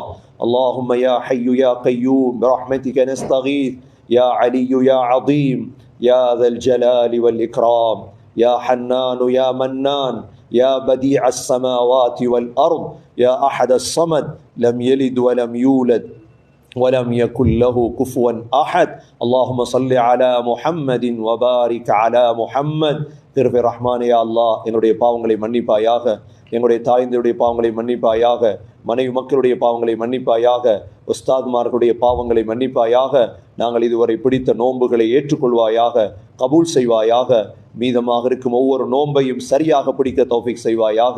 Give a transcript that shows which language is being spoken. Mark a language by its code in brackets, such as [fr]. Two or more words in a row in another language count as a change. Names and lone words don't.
[ar] اللهم يا حي يا قيوم برحمتك نستغيث يا علي يا عظيم يا ذا الجلال والإكرام يا حنان يا منان يا بديع السماوات والأرض يا أحد الصمد لم يلد ولم يولد ولم يكن له كفوا أحد. اللهم صل على محمد وبارك على محمد. [ta] திருப்பி ரஹ்மானே [ar] يا الله, [ta] என்னுடைய பாவங்களை மன்னிப்பாயாக, எங்களுடைய தாய்ந்தருடைய பாவங்களை மன்னிப்பாயாக, மனைவி மக்களுடைய பாவங்களை மன்னிப்பாயாக, உஸ்தாத்மார்களுடைய பாவங்களை மன்னிப்பாயாக, நாங்கள் இதுவரை பிடித்த நோன்புகளை ஏற்றுக்கொள்வாயாக, கபூல் செய்வாயாக, மீதமாக இருக்கும் ஒவ்வொரு நோன்பையும் சரியாக பிடிக்க தௌஃபீக் செய்வாயாக.